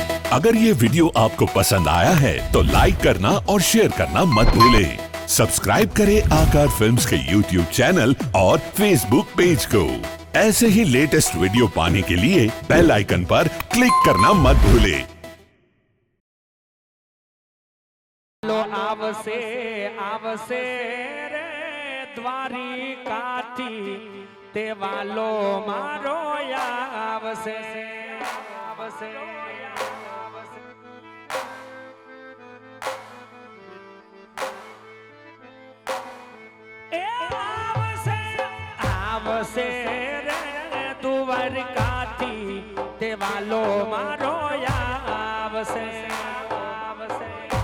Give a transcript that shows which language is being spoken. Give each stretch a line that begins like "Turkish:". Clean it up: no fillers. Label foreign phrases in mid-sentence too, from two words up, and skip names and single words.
Hindi: अगर ये वीडियो आपको पसंद आया है तो लाइक करना और शेयर करना मत भूलें। सब्सक्राइब करें आकार फिल्म्स के YouTube चैनल और Facebook पेज को। ऐसे ही
English: latest video
Hindi: पाने के लिए
English: bell icon
Hindi: पर क्लिक करना मत भूलें।
Gujarati: આવશે આવશે રે દ્વારિકાથી તે વાલો મારો આવશે આવશે આવશે રે દ્વારિકાથી તે વાલો મારો આવશે આવશે